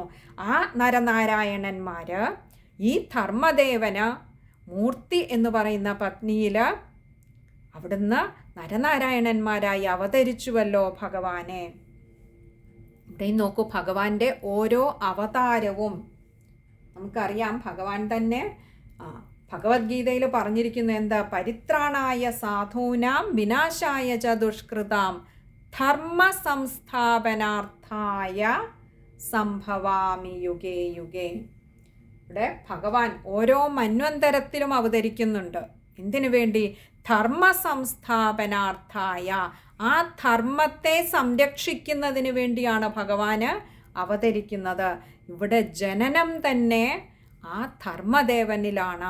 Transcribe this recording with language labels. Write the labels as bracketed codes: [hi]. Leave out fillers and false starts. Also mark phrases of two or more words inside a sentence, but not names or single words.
[ml] ആ നരനാരായണന്മാർ ഈ ധർമ്മദേവന് മൂർത്തി എന്ന് പറയുന്ന പത്നിയിൽ അവിടുന്ന് നരനാരായണന്മാരായി അവതരിച്ചുവല്ലോ ഭഗവാനെ. ഇവിടെ നോക്കൂ, ഭഗവാന്റെ ഓരോ അവതാരവും നമുക്കറിയാം. ഭഗവാൻ തന്നെ ഭഗവത്ഗീതയിൽ പറഞ്ഞിരിക്കുന്നു എന്താ? [sa] പരിത്രാണായ സാധൂനാം വിനാശായ ച ദുഷ്കൃതാം ധർമ്മ സംസ്ഥാപനാർത്ഥായ സംഭവാമി യുഗേ യുഗേ. [ml] ഇവിടെ ഭഗവാൻ ഓരോ മന്വന്തരത്തിലും അവതരിക്കുന്നുണ്ട്. എന്തിനു വേണ്ടി? [sa] ധർമ്മ സംസ്ഥാപനാർത്ഥായ, [ml] ആ ധർമ്മത്തെ സംരക്ഷിക്കുന്നതിന് വേണ്ടിയാണ് ഭഗവാന് അവതരിക്കുന്നത്. ഇവിടെ ജനനം തന്നെ ആ ധർമ്മദേവനിലാണ്.